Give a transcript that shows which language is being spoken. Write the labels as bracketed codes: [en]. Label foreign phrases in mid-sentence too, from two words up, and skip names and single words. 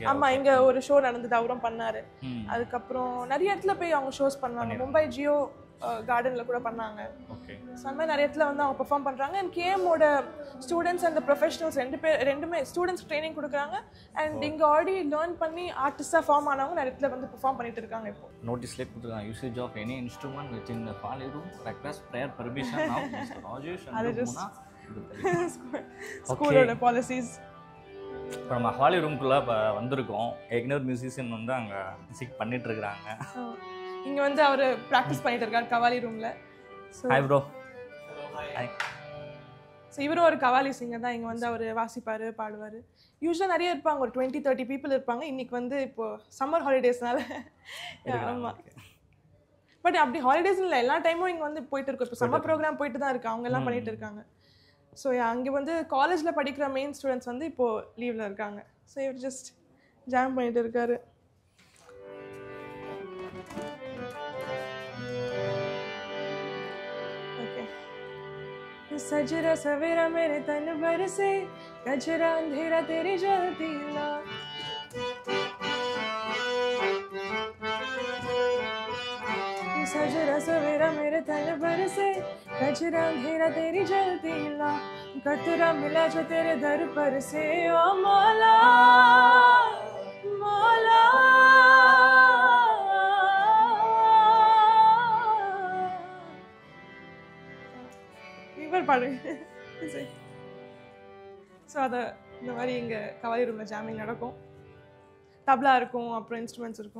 [ta] ஆமாம், இங்கே ஒரு ஷோ நடந்தது, அவரும் பண்ணார். அதுக்கப்புறம் நிறைய இடத்துல போய் அவங்க ஷோஸ் பண்ணுவாங்க. மும்பை ஜியோ கார்டனில் கூட பண்ணாங்க. ஸோ அந்த மாதிரி நிறைய இடத்துல வந்து அவங்க பெர்ஃபார்ம் பண்ணுறாங்க. அண்ட் கேஎமோட [en] students and professionals [ta] ரெண்டுமே ஸ்டூடெண்ட்ஸ் ட்ரைனிங் கொடுக்குறாங்க. அண்ட் இங்கே [en] already learn [ta] பண்ணி ஆர்டிஸ்டாக ஃபார்ம் ஆனவங்க நிறைய இடத்துல வந்து பெர்ஃபார்ம் பண்ணிட்டு இருக்காங்க. இப்போ நோட்டீஸ்லேயே கொடுத்துருக்காங்க, [en] usage of any instrument with in hali room request prayer permission of Rajesh [ta] ஸ்கூலோட பாலிசிஸ். இப்போ நம்ம ஹாலி ரூம்குள்ளே இப்போ வந்திருக்கோம். ஏற்கனவே ஒரு மியூசிஷியன் வந்து அங்கே மியூசிக் பண்ணிட்டு இருக்கிறாங்க. இங்கே வந்து அவர் ப்ராக்டிஸ் பண்ணிட்டு இருக்காரு கவாலி ரூமில். [en] hi bro. [ta] ஹாய். ஸோ இவரும் ஒரு கவாலி சிங்கர் தான். இங்கே வந்து அவர் வாசிப்பார், பாடுவார். யூஸ்வலாக நிறைய இருப்பாங்க, ஒரு 20-30 பீப்புள் இருப்பாங்க. இன்றைக்கி வந்து இப்போது [en] summer holidays [ta] ஆமாம். பட் அப்படி ஹாலிடேஸ் இல்லை, எல்லா டைமும் இங்கே வந்து போயிட்டு இருக்கோம். இப்போ [en] summer program [ta] போயிட்டு தான் இருக்கு, அவங்க எல்லாம் பண்ணிட்டு இருக்காங்க. ஸோ அங்கே வந்து காலேஜில் படிக்கிற [en] main students [ta] வந்து இப்போது லீவில் இருக்காங்க. ஸோ இவர் [en] just jam [ta] பண்ணிட்டு இருக்காரு. [hi] सजरा सवेरा मेरे तन भर से गजरा अंधेरा तेरी जलती ला सजरा सवेरा मेरे तन भर से गजरा अंधेरा तेरी जलती ला कतरा मिला जो तेरे दर पर से ओ मौला मौला பாடுங்க. [ta] ஸோ அதை இந்த மாதிரி இங்கே கவாலி ரூமில் ஜாமிங் நடக்கும். தப்லா இருக்கும், அப்புறம் இன்ஸ்ட்ருமெண்ட்ஸ் இருக்கும்.